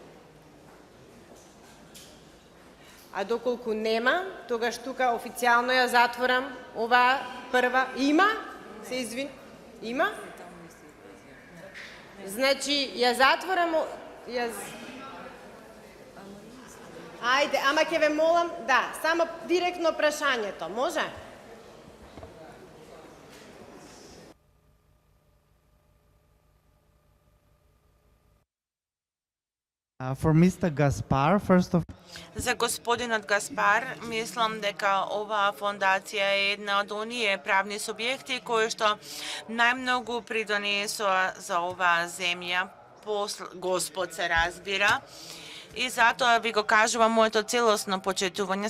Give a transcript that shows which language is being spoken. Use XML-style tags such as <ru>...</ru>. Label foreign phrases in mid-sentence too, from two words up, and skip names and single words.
<mk>А доколку нема, тогаш тука официјално ја затворам оваа прва. Има? Се извин. Има? Значи, ја затворам... Ајде, ама ќе ве молам, да, само директно прашањето, може?</mk> <en>For Mr. Gaspar, first of</en> <mk>За господинот Гаспар, мислам дека оваа фондација е една од оние правни субјекти кои што најмногу придонесоа за оваа земја, Господ се разбира, И затоа ви го кажувам моето целосно почитување.</mk>